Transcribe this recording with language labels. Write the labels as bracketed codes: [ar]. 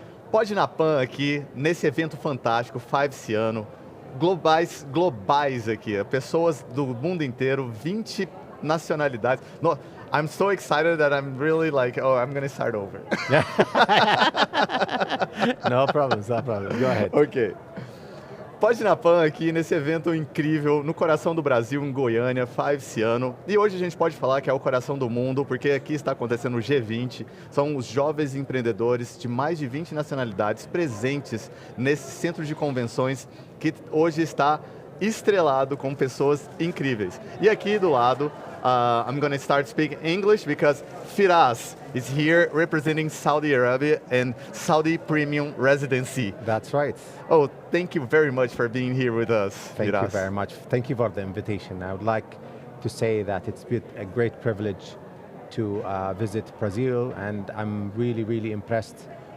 [pt] Pode na Pan aqui, nesse evento fantástico, Five Ciano, globais aqui, pessoas do mundo inteiro, 20 nacionalidades. [en] No, I'm so excited that I'm really like, oh, I'm going to start over. No problem, no problem. Go ahead. Ok. [pt] Pode na Pan aqui, nesse evento incrível, no coração do Brasil, em Goiânia, Five Ciano. E hoje a gente pode falar que é o coração do mundo, porque aqui está acontecendo o G20. São os jovens empreendedores de mais de 20 nacionalidades presentes nesse centro de convenções que hoje está estrelado com pessoas incríveis. E aqui do lado, [en] I'm going to start speaking English because Firas is here representing Saudi Arabia and Saudi Premium Residency. That's right. Oh, thank you very much for being here with us, Thank Firas. you very much. Thank you for the invitation. I would like to say that it's been a great privilege to visit Brazil, and I'm really, really impressed.